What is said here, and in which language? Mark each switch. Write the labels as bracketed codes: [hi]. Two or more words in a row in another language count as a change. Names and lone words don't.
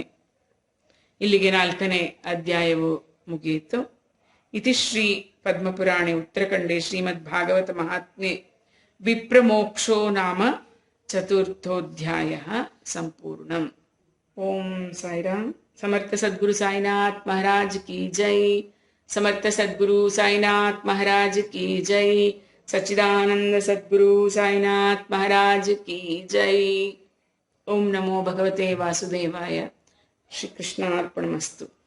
[kn] ಇಲ್ಲಿಗೆ 4ನೇ ಅಧ್ಯಾಯವು ಮುಗಿಯಿತು. [sa] इति श्री पद्मपुराणे उत्तरखण्डे श्रीमद् भागवत महात्म्ये विप्रमोक्षो नाम चतुर्थोऽध्यायः सम्पूर्णम्. [kn] ಓಂ ಸಾಯಿರಾಮ್. [hi] समर्थ सद्गुरु साईनाथ महाराज की जय. समर्थ सद्गुरु साईनाथ महाराज की जय. सच्चिदानंद सद्गुरु साईनाथ महाराज की जय. [sa] ओम नमो भगवते वासुदेवाय. श्री कृष्णार्पणमस्तु.